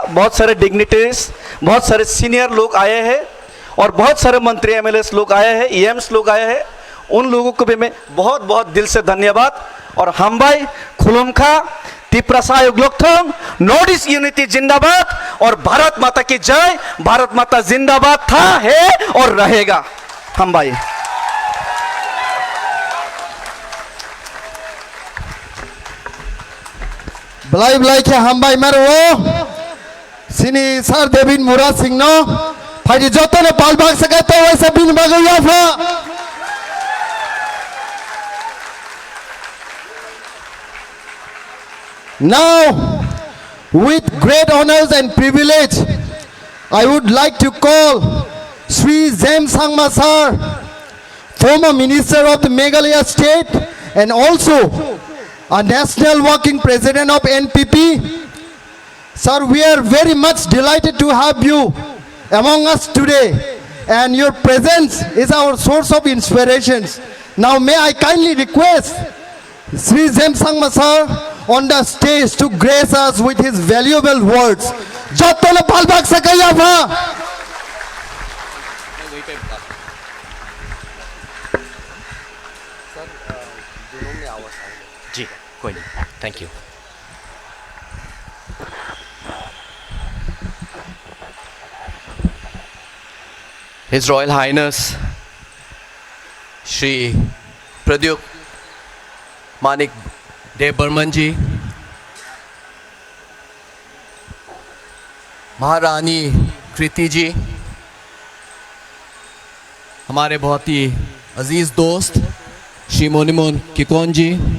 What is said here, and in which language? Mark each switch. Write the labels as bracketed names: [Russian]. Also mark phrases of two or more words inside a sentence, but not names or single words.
[Hindi] बहुत सारे डिग्निटरीज, बहुत सारे सीनियर लोग आए हैं और बहुत सारे मंत्री एमएलएस लोग आए हैं, ईएम्स लोग आए हैं, उन लोगों को भी मैं बहुत बहुत दिल से धन्यवाद। और [Kok Borok] हम भाई खुलुमखा तिपरासा युगलोकथोंग, [English] North East Unity [Hindi] जिंदाबाद और भारत माता की जय। भारत माता जिंदाबाद था, है और रहेगा। [Kok Borok] हम भाई Belai belai ke hambai marwo sini sar David Mura Singh no phai joto ne pal bag sakai to waisa bin bagaya fa. [English] Now, with great honors and privilege, I would like to call Sri Zem Sangma Sir, former Minister of the Meghalaya State and also a National Working President of NPP. Sir, we are very much delighted to have you among us today, and your presence is our source of inspirations. Now, may I kindly request Sri Zem Sangma Sir on the stage to grace us with his valuable words. [Kok Borok] Jatona palbak sakaya bha. [Hindi] जी कोई नहीं, [English] thank you. His Royal Highness [Hindi] श्री प्रद्युत मानिक देव बर्मन जी, महारानी कृति जी, हमारे बहुत ही अजीज दोस्त श्री मोनिमोन किकोन जी,